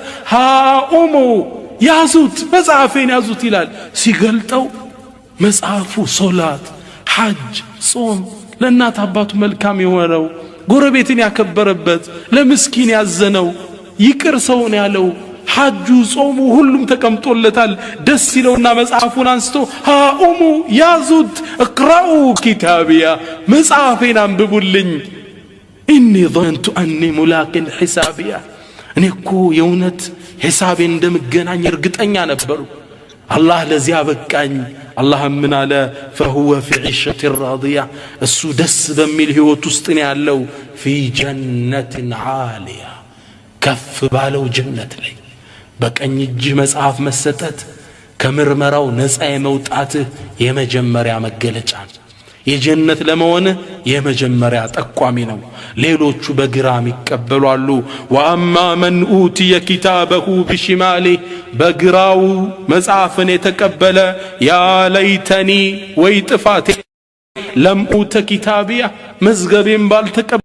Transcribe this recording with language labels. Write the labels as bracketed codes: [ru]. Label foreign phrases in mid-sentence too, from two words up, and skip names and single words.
[am] ሃኡሙ ያዙት መጽሐፌን ያዙት ይላል። ሲገልጠው መጽሐፉ ሶላት፣ ሐጅ፣ ጾም፣ ለእናት አባቱ መልካም የሆነው ጎረቤትን ያከበረበት፣ ለምስኪን ያዘነው፣ ይቅር ሰውን ያለው፣ ሐጁ፣ ጾሙ ሁሉም ተቀምጦለታል። ደስ ይለውና መጽሐፉን አንስቶ ሃኡሙ ያዙት [ar] اقرؤوا كتابيه [am] መጽሐፌን አንብቡልኝ [ar] إني ظننت أني ملاق حسابيه [am] እኔ እኮ የእውነት ሒሳቤን እንደምገናኝ እርግጠኛ ነበሩ። አላህ ለዚያ በቃኝ። አላህ ምን አለ? [ar] فهو في عيشة راضية [am] እሱ ደስ በሚል ህይወት ውስጥ ነው ያለው። [ar] في جنة [am] عالية ከፍ ባለው ጀነት ላይ በቀኝ እጅ መጽሐፍ መሰጠት ከምርመራው ነፃ የመውጣት የመጀመሪያ መገለጫ የጀነት ለመሆን የመጀመሪያ ጠቋሚ ነው። ሌሎቹ በግራም ይቀበላሉ። [ar] وأما من أوتي كتابه بشماله [am] በግራው መጽሐፍን የተቀበለ [ar] يا ليتني [am] ወይ ጥፋቴ [ar] لم أوت كتابيه [am] መዝገቤን ባልተቀበለ